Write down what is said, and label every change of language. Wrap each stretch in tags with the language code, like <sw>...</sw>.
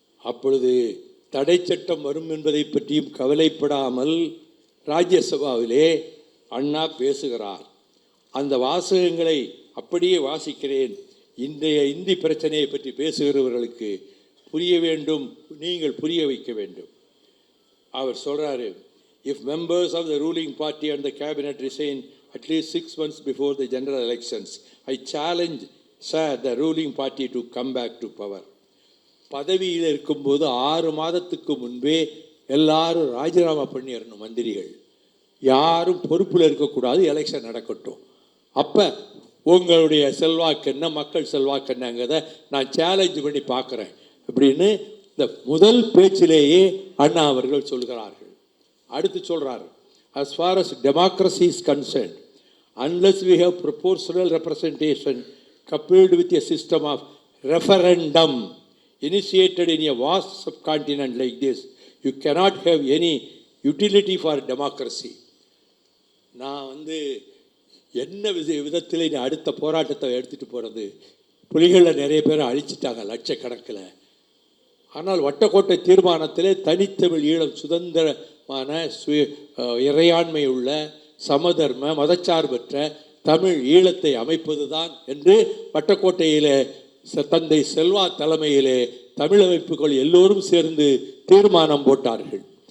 <ta>அப்பொழுது தடை சட்டம் வரும் என்பதை பற்றியும் கவலைப்படாமல் ராஜ்யசபாவிலே அண்ணா பேசுகிறார். அந்த வாசகங்களை அப்படியே வாசிக்கிறேன். இன்றைய இந்தி பிரச்சனையை பற்றி பேசுகிறவர்களுக்கு புரிய வேண்டும், நீங்கள் புரிய வைக்க வேண்டும். அவர் சொல்கிறாரு,</ta> <en>if members of the ruling party and the cabinet resign at least 6 months before the general elections, I challenge, sir, the ruling party to come back to power.</en> <ta>பதவியில் இருக்கும்போது 6 மாதத்துக்கு முன்பே எல்லாரும் ராஜினாமா பண்ணிடணும். மந்திரிகள் யாரும் பொறுப்பில் இருக்கக்கூடாது, எலெக்ஷன் நடக்கட்டும். அப்போ உங்களுடைய செல்வாக்கு என்ன, மக்கள் செல்வாக்கு என்னங்கிறத நான் சேலஞ்ச் பண்ணி பார்க்குறேன் அப்படின்னு இந்த முதல் பேச்சிலேயே அண்ணா அவர்கள் சொல்கிறார்கள். அடுத்து சொல்கிறார்,</ta> <en>as far as democracy is concerned, unless we have proportional representation coupled with a system of referendum initiated in a vast subcontinent like this, you cannot have any utility for democracy.</en> <ta>நான் என்ன விதத்தில் அடுத்த போராட்டத்தை எடுத்துகிட்டு போகிறது? புலிகளில் நிறைய பேரை அழிச்சிட்டாங்க லட்சக்கணக்கில். ஆனால் வட்டக்கோட்டை தீர்மானத்திலே தனித்தமிழ் ஈழம் சுதந்திரமான இறையாண்மை உள்ள சமதர்ம மதச்சார்பற்ற தமிழ் ஈழத்தை அமைப்பது தான் என்று வட்டக்கோட்டையிலே தந்தை செல்வா தலைமையிலே தமிழ் அமைப்புகள் எல்லோரும் சேர்ந்து தீர்மானம் போட்டார்கள்.</ta>